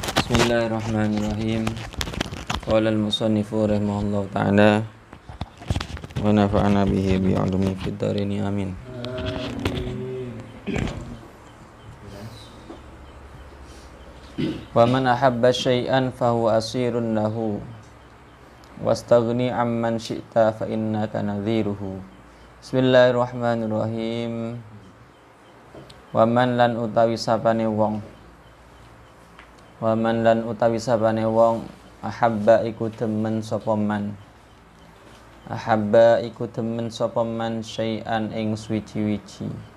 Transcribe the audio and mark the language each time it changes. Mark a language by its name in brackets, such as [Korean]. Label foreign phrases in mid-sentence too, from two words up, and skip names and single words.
[Arabic] بسم الله الرحمن الرحيم. قال المصنف رحمه الله تعالى ونفعنا به بعلومه في الدارين آمين. ومن أحب شيئا فهو أسير له واستغن عمن شئت فإنك نظيره. [Javanese] Bismillahirrahmanirrahim. [Arabic] ومن [Javanese] lan utawi sapane wong ahabba iku demen sapa man syai'an ing suci-wici